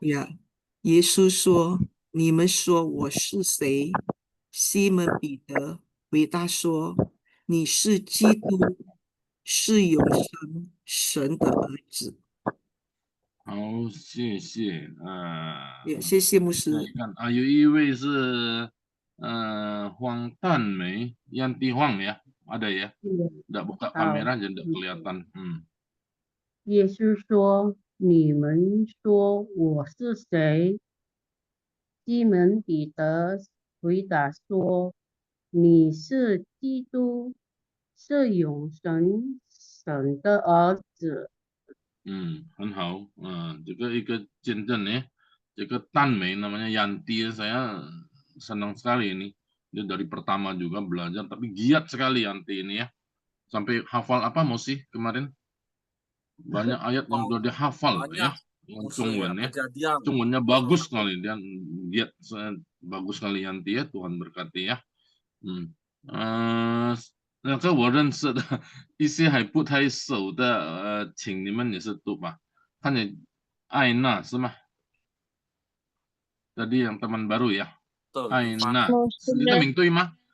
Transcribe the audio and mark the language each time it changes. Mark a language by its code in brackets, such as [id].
[zh] 呀，耶稣说：“你们说我是谁？” 西门彼得回答说：“你是基督，是永生神的儿子。好，谢谢。也谢谢牧再师。看有一位是黄淡梅Yanti Huang ya, [id] ada ya? Nggak buka [zh] 好， [id] kamera jadi nggak kelihatan. [zh] 耶稣说：“你们说我是谁？” 西门彼得回答说：“你是基督，是永生神的儿子。” 很好. [id] Juga ikut Jinten ya. Juga Tan Mei namanya Yanti, saya senang sekali ini. Dia dari pertama juga belajar, tapi giat sekali Yanti ini ya. Sampai hafal apa Mosi kemarin? Banyak ayat yang sudah dihafal ya. Yang Zhongwen ya. Zhongwennya bagus sekali. Dia giat, bagus sekali Yanti ya. Tuhan berkati ya. [zh] 那个我认识的一些还不太熟的，请你们也是读吧。看见艾娜是吗？ [id] Tadi yang teman baru ya, 艾娜， [zh] 你的名对吗？